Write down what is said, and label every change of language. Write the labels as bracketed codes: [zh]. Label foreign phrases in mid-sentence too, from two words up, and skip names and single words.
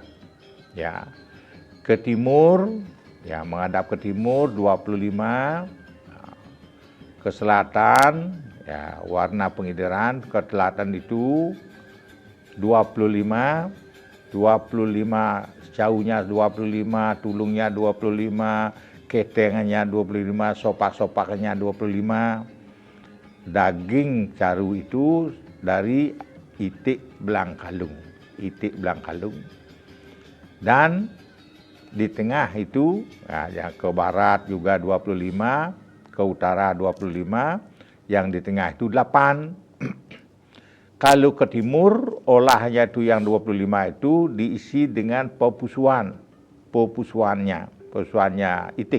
[id] Ya. Ke timur, ya menghadap ke timur 25, ke selatan ya warna pengidaran, ke selatan itu 25, jauhnya 25, tulungnya 25, ketengannya 25, sopak-sopaknya 25. Daging caru itu dari itik belangkalung. Dan di tengah itu, yang ke barat juga 25, ke utara 25, yang di tengah itu 8. Kalau ke timur, olahnya itu yang 25 itu diisi dengan pepusuannya itik.